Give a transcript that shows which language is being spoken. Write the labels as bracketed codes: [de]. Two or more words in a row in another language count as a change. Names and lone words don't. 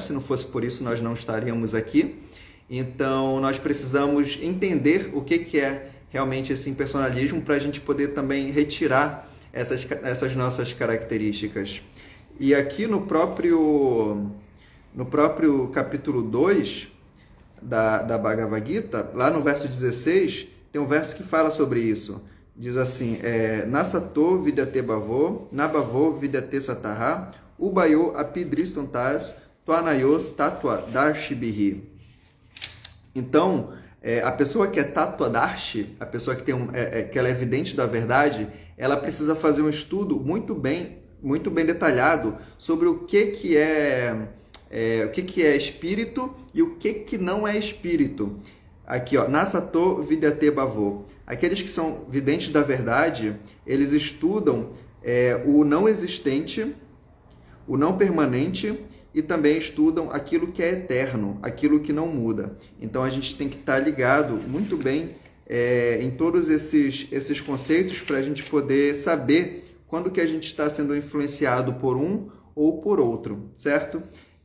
[pt] Se não fosse por isso, nós não estaríamos aqui. Então, nós precisamos entender o que é realmente esse impersonalismo para a gente poder também retirar essas nossas características. E aqui no próprio capítulo 2 da Bhagavad Gita, lá no verso 16, tem um verso que fala sobre isso. Diz assim, [sa] नासतो विद्यते भावो, नाभावो विद्यते सतः, उभयोअपिदृष्टोन्तस्, त्वनयोस् तत्त्व दर्शिभिः. [pt] Então, a pessoa que é tattvadarshi, a pessoa que que ela é evidente da verdade, ela precisa fazer um estudo muito bem detalhado sobre o que é espírito e o que não é espírito. Aqui, ó, [sa] नासतो विद्यते भावो. [pt] Aqueles que são videntes da verdade, eles estudam o não existente, o não permanente e também estudam aquilo que é eterno, aquilo que não muda. Então a gente tem que estar ligado muito bem em todos esses conceitos para a gente poder saber quando que a gente está sendo influenciado por um ou por outro, certo?